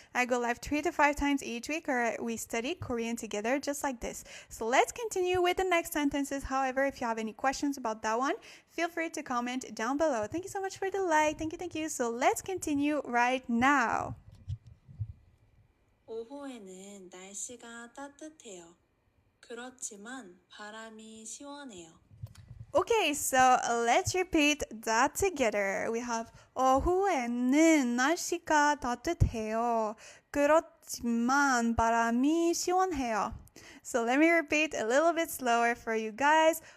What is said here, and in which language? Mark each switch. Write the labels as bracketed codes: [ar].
[en] I go live 3 to 5 times each week, or we study Korean together just like this. So let's continue with the next sentences. However, if you have any questions about that one, feel free to comment down below. Thank you so much for the like. Thank you. So let's continue right now. [ko] 오후에는 날씨가 따뜻해요. 그렇지만 바람이 시원해요. [en] Okay, so let's repeat that together. We have [ko] 오후에는 날씨가 따뜻해요. 그렇지만 바람이 시원해요. [en] So let me repeat a little bit slower for you guys.